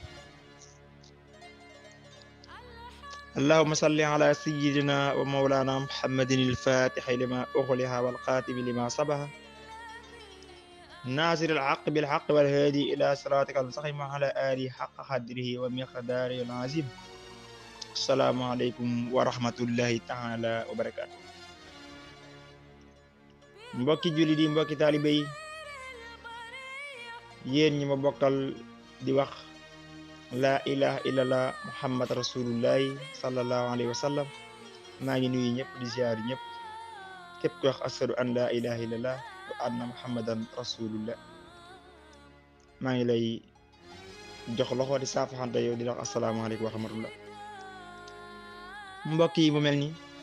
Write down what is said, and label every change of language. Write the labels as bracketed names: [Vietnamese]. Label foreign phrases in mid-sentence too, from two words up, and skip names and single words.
[Arabic] اللهم صل على سيدنا ومولانا محمد الفاتح لما أغلق والخاتم لما سبق ناصر الحق بالحق والهادي إلى صراطك المستقيم وعلى آله حق قدره ومقداره العظيم السلام عليكم ورحمة الله تعالى وبركاته [Wolof] mbokki jullit yi mbokki taalibe yi yéen ñi ma bokkal di wax [Arabic] لا إله إلا الله محمد رسول الله صلى الله عليه وسلم [Wolof] maa ngi nuyu ñëpp di ziar ñëpp képp ku wax [Arabic] أشهد أن لا إله إلا الله وأن محمدا رسول الله [Wolof] maa ngi lay jox loxo di saafaxante yow di wax [Arabic] السلام عليكم ورحمة الله [Wolof] mbokk yi mu mel ni